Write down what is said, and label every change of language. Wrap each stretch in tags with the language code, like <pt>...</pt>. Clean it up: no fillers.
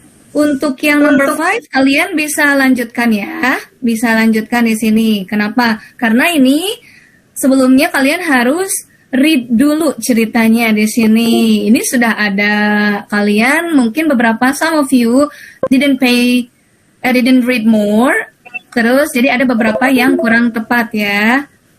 <id>Untuk yang number 5, kalian bisa lanjutkan ya. Bisa lanjutkan di sini. Kenapa? Karena ini sebelumnya kalian harus read dulu ceritanya di sini. Ini sudah ada kalian, mungkin beberapa,</id> <en>some of you didn't read more.</en> <id>Terus jadi ada beberapa yang kurang tepat ya.</id>